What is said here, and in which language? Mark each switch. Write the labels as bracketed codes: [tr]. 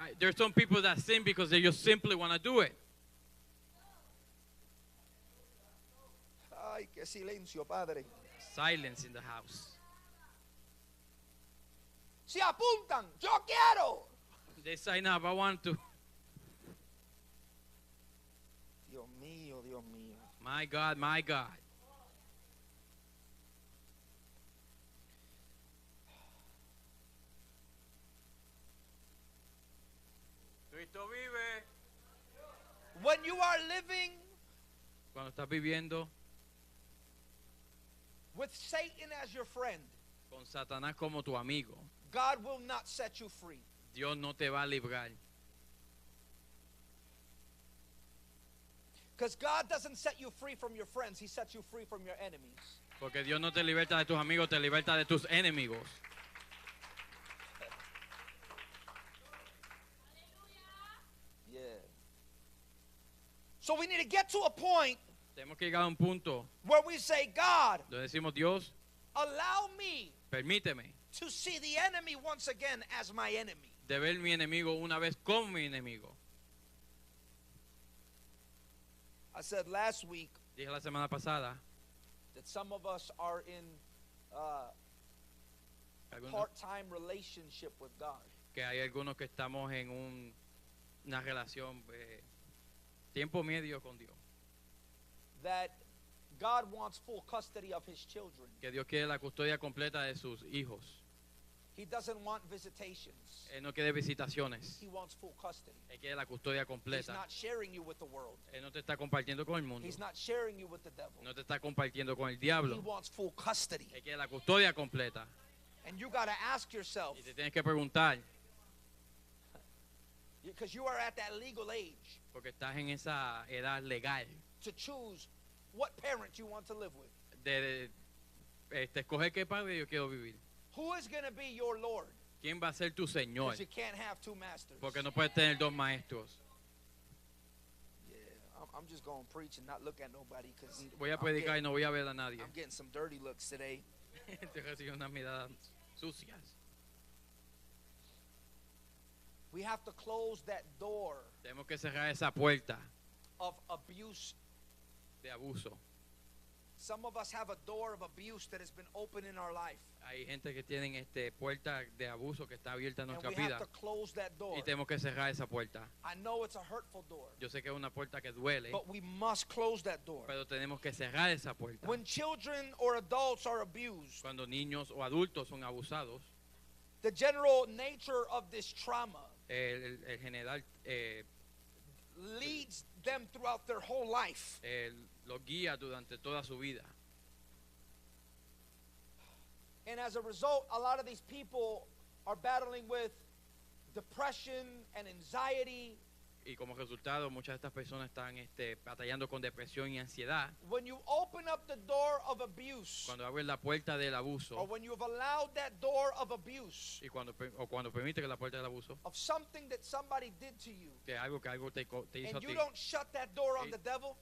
[en] There's some people that sin because they just simply want to do it. [es] Ay, qué silencio, Padre. [en] Silence in the house. [es] Se apuntan, yo quiero. [en] They sign up, I want to. [es] Dios mío, Dios mío. [en] My God, my God. [es] Cristo vive. [en] When you are living [es] Cuando estás viviendo [en] with Satan as your friend, [es] con Satanás como tu amigo, [en] God will not set you free. [es] Dios no te va a librar. [en] Because God doesn't set you free from your friends, He sets you free from your enemies. [es] Porque Dios no te liberta de tus amigos, te liberta de tus enemigos. [en] Yeah. So we need to get to a point [es] Tenemos que llegar a un punto [en] where we say, God, [es] donde decimos, Dios, [en] allow me [es] permíteme [en] to see the enemy once again as my enemy. [es] de ver mi enemigo una vez como mi enemigo. [en] I said last week [es] Dije la semana pasada, [en] that some of us are in [es] algunos- [en] part-time relationship with God. [es] que hay algunos que estamos en una relación tiempo medio con Dios. [en] That God wants full custody of his children. [es] Que Dios quiere la custodia completa de sus hijos. [en] He doesn't want visitations. [es] Él no quiere visitaciones. [en] He wants full custody. [es] Él quiere la custodia [en] He's [es] completa. [en] not sharing you with the world. [es] Él no te está compartiendo con el mundo. [en] He's not sharing you with the devil. [es] No te está compartiendo con el [en] He [es] diablo. [en] wants full custody. [es] Él quiere la custodia completa. [en] And you got to ask yourself, [es] Y te tienes que preguntar, [en] because you are at that legal age, [es] porque estás en esa edad legal, [en] to choose what parent you want to live with. [es] de escoger qué padre yo quiero vivir. [en] Who is going to be your Lord? [es] ¿Quién va a ser tu Señor? [en] Because you can't have two masters. [es] Porque no puedes tener dos maestros. [en] Yeah, I'm just going to preach and not look at nobody because [es] Voy a predicar y no voy a ver a nadie. [en] I'm getting some dirty looks today. [es] Te recibo unas miradas sucias. [en] We have to close that door [es] Tenemos que cerrar esa puerta [en] of abuse. [es] de abuso. [en] Some of us have a door of abuse that has been open in our life. [es] Hay gente que tienen puerta de abuso que está abierta en [en] And [es] nuestra [en] we [es] vida [en] have to close that door. [es] y tenemos que cerrar esa puerta. [en] I know it's a hurtful door, [es] Yo sé que es una puerta que duele, [en] but we must close that door. [es] pero tenemos que cerrar esa puerta. [en] When children or adults are abused, [es] Cuando niños o adultos son abusados, [en] the general nature of this trauma [es] el general [en] leads them throughout their whole life. [es] lo guía durante toda su vida. [en] And as a result, a lot of these people are battling with depression and anxiety. [es] Y como resultado, muchas de estas personas están batallando con depresión y ansiedad. [en] When you open up the door of abuse, [es] Cuando abres la puerta del [en] or [es] abuso [en] when you've allowed that door of abuse, [es] y cuando permite que la puerta del abuso, [en] of something that somebody did to you, [es] que algo te hizo a [en] and [es] ti, [en] you don't shut that door on the devil,